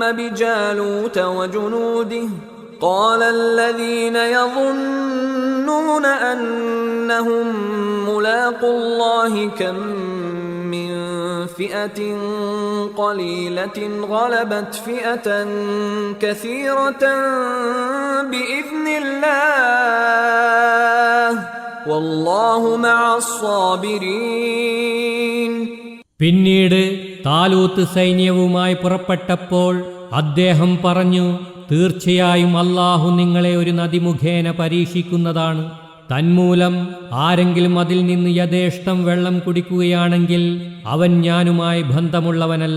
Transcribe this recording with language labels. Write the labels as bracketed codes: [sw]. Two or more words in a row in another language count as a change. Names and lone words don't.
[ar] بجالوت وجنوده قال الذين يظنون أنهم ملاقو الله كم من فئة قليلة غلبت فئة كثيرة بإذن الله والله مع الصابرين. [ml] പിന്നീട് താലൂത്ത് സൈന്യവുമായി പുറപ്പെട്ടപ്പോൾ അദ്ദേഹം പറഞ്ഞു, തീർച്ചയായും അല്ലാഹു നിങ്ങളെ ഒരു നദി മുഖേന പരീക്ഷിക്കുന്നതാണ്. തന്മൂലം ആരെങ്കിലും അതിൽ നിന്ന് യഥേഷ്ടം വെള്ളം കുടിക്കുകയാണെങ്കിൽ അവൻ ഞാനുമായി ബന്ധമുള്ളവനല്ല.